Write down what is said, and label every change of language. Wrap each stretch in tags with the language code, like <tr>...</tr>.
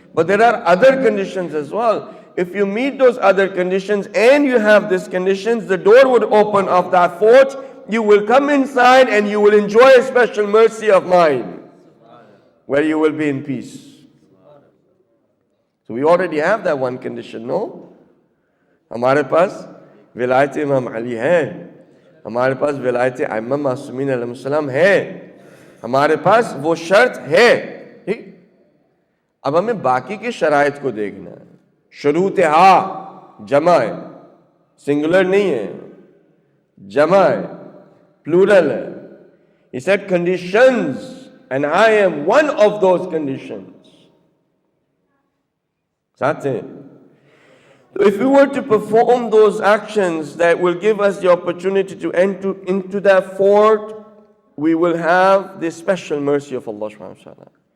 <en>But there are other conditions as well. If you meet those other conditions and you have these conditions, the door would open of that fort. You will come inside and you will enjoy a special mercy of mine, where you will be in peace. So we already have that one condition, no?</en> <ur>ہمارے پاس ولایت امام علی ہے، ہمارے پاس ولایت ائمہ معصومین علیہ السلام ہے، ہمارے پاس وہ شرط ہے. ٹھیک، اب ہمیں باقی کی شرائط کو دیکھنا ہے. شروط ہا جمع ہے، سنگولر نہیں ہے، جمع ہے، پلورل ہے.</ur> <en>He said conditions, and I am one of those conditions.</en> <ur>ساتھ ہیں.</ur> <en>So if we were to perform those actions that will give us the opportunity to enter into that fort, we will have this special mercy of Allah subhanahu wa ta'ala.</en>